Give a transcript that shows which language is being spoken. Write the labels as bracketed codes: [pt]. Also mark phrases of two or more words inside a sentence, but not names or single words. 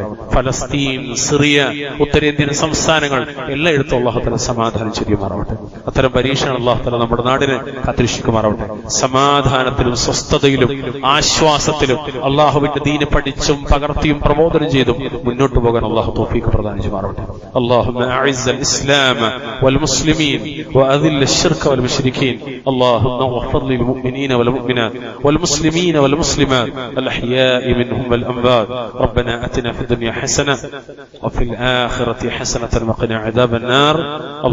[ml] ഫലസ്തീൻ, സിറിയ, ഉത്തരേന്ത്യൻ സംസ്ഥാനങ്ങൾ എല്ലായിടത്തും അല്ലാഹു തആല സമാധാനം ചെയ്യുമാറാവട്ടെ. അത്തരം പരീക്ഷണങ്ങൾ അല്ലാഹു തആല നമ്മുടെ നാടിനെ കാത്തുരക്ഷിക്കുമാറാവട്ടെ. സമാധാനത്തിലും സ്വസ്ഥതയിലും ആശ്വാസത്തിലും അല്ലാഹുവിന്റെ ദീന് പഠിച്ചും പകർത്തിയും പ്രബോധനം ചെയ്തും മുന്നോട്ട് പോകാൻ അല്ലാഹു തൗഫീഖ് പ്രദാനം ചെയ്യുമാറാവട്ടെ. [ar] اللهم أعز الإسلام والمسلمين وأذل الشرك والمشركين. اللهم اغفر للمؤمنين والمؤمنات والمسلمين والمسلمات الأحياء منهم والأموات. ربنا أتنا في الدنيا حسنة وفي الآخرة حسنة وقنا عذاب النار.